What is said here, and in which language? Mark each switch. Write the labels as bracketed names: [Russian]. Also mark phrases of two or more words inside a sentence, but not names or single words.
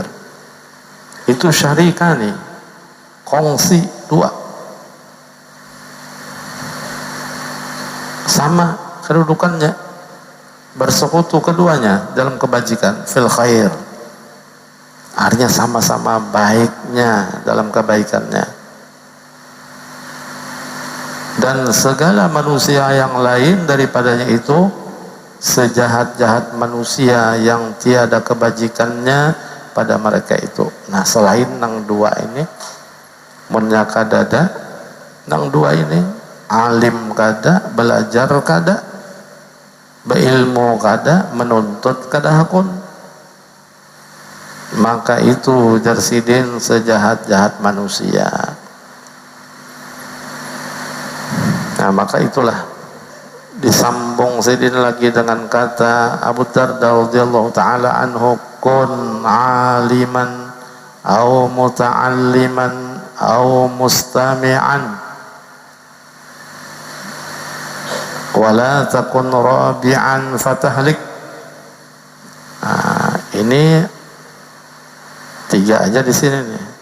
[Banjar] Itu syarikani, kongsi dua, sama kedudukannya, bersekutu keduanya dalam kebajikan, [Arabic] في الخير, [Banjar] artinya sama-sama baiknya dalam kebaikannya. Dan segala manusia yang lain daripadanya itu sejahat-jahat manusia yang tiada kebajikannya pada mereka itu. Nah, selain nang dua ini, munya kadada nang dua ini, alim kada, belajar kada, beilmu kada, menuntut kada hakun, maka itu jarsidin sejahat-jahat manusia. Nah, maka itulah disambung sidin lagi dengan kata [Arabic] Abu Darda رضي الله تعالى عنه كن عالما أو متعلما أو مستمعا ولا تكن رابعا فتهلك. [Banjar] Nah, ini tiga aja di sini nih.